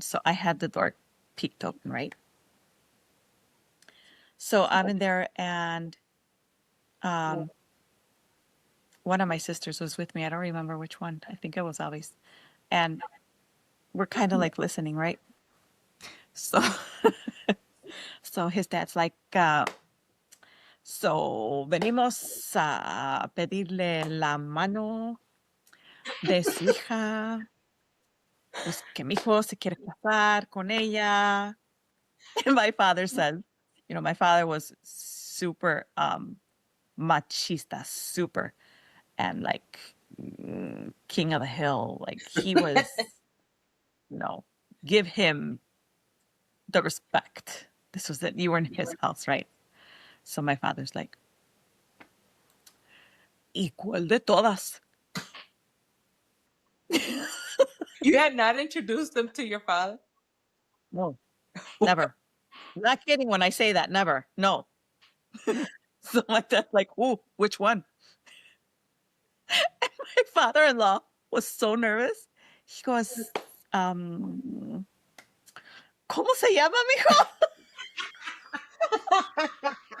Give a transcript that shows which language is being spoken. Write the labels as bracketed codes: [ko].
[en] So I had the door peeked open, right? So I'm in there, and one of my sisters was with me. I don't remember which one. I think it was Ali's. And we're kind of like listening, right? So so his dad's like, [es] so venimos a pedirle la mano de su hija, pues que mi hijo se quiere casar con ella. [en] And my father said, my father was super machista, super, and like king of the hill. Like he was, give him the respect. This was that you were in his house, right? So my father's like, [es] ¿y cuál de todas? [en] You had not introduced them to your father? No, never. I'm not kidding when I say that, never. No. So my dad's like, "Ooh, which one?" And my father-in-law was so nervous. He goes, [es] ¿Cómo se llama, mijo?